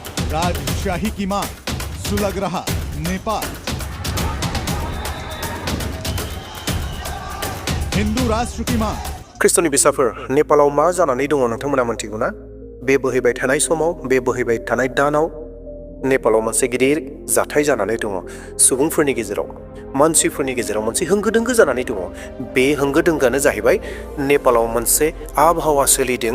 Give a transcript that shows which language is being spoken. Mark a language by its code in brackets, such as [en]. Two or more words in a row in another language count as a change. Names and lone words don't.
[hi] राजशाही की मांग सुलग रहा नेपाल। हिंदू राष्ट्र की मांग। [brx] ख्रिस्ट'नि बिसाफोर नेपालाव मा जानानै दङ नोंथांमोना मिन्थिगौ ना? बे बोहैबाय थानाय समाव, बे बोहैबाय थानाय दानाव नेपालाव मोनसे गिदिर जाथाय जानानै दङ। सुबुंफोरनि गेजेराव, मानसिफोरनि गेजेराव मोनसे होंगो दोंगो जानानै दङ। बे होंगो दोंगोआनो जाहैबाय नेपालाव मोनसे आबहावा सोलिदों।